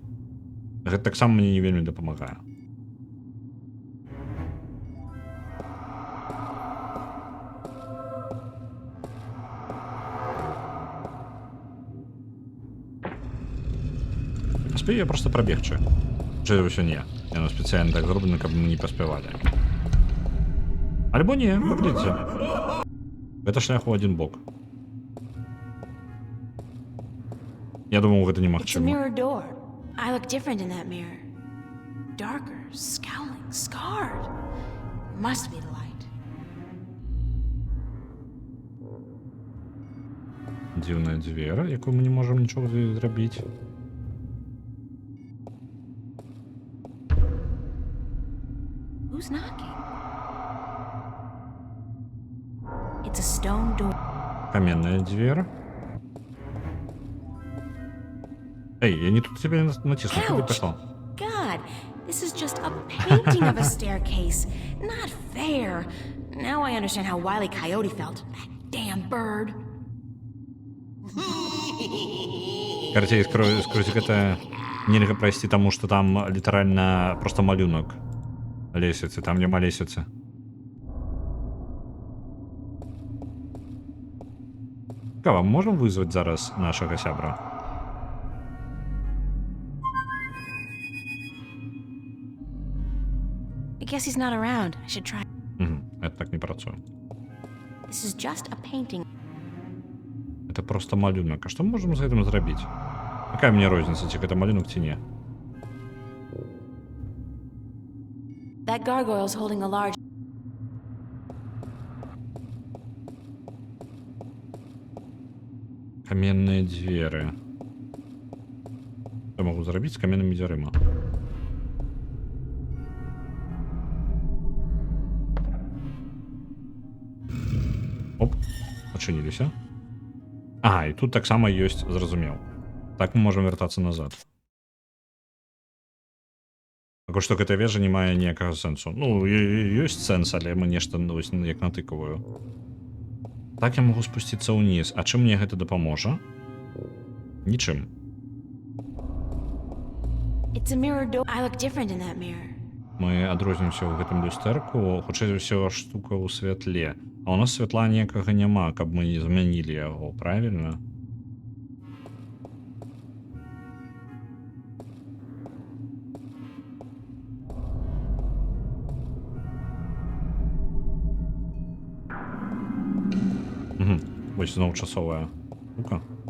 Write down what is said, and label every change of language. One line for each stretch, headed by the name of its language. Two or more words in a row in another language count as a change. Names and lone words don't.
Belarusian: Гэта таксама мне не вельмі дапамагае. Паспею я проста прабегчы. Чы ўсё не. Яно спецыяльна так зроблена, каб мы не паспявалі. Альбо не, паглядзіце. Гэта шлях у адзін бок. Я думаў, гэта
English: It's a
Belarusian: немагчыма.
English: mirror door. I look different in that mirror. Darker, scowling, scarred. Must be the light.
Belarusian: Дзіўная дзвера, якую мы не можам нічога зрабіць.
English: Who's knocking? It's a stone door.
Russian: Каменная дверь. Эй, я не тут тебя натиснул, куда
English: Ouch!
Russian: пошел?
English: God, this is just a painting of a staircase. Not fair. Now I understand how Wile E. Coyote felt. That damn bird.
Belarusian: Карацей, скрозь гэта нельга прайсці, таму што там літаральна просто малюнак лесвіцы, там няма лесвіцы. Цікава, можам вызваць зараз нашага сябра?
English: I guess he's not around. I should try.
Belarusian: Это так не працуе.
English: This is just a painting.
Russian: Это просто малюнак.
Belarusian: А што мы можам з гэтым зрабіць? Якая мне розніца, ці гэта малюнак, ці не?
English: That gargoyle's holding a large.
Belarusian: Каменныя дзверы. Што магу зрабіць з каменнымі дзвярыма? Оп, адчыніліся. Ага, і тут таксама ёсць, зразумеў. Так мы можам вяртацца назад. Такое што гэтая вежа не мае ніякага сэнсу. Ну, ёсць сэнс, але мы нешта як натыкаваю. Так я магу спусціцца ўніз. А чым мне гэта дапаможа? Нічым.
English: It's a mirror door. I look different in that mirror.
Belarusian: Мы адрознімся ў гэтым люстэрку, хутчэй за ўсё штука ў святле. А ў нас святла ніякага няма, каб мы не змянілі яго, правільна? Вось зноў часовая штука.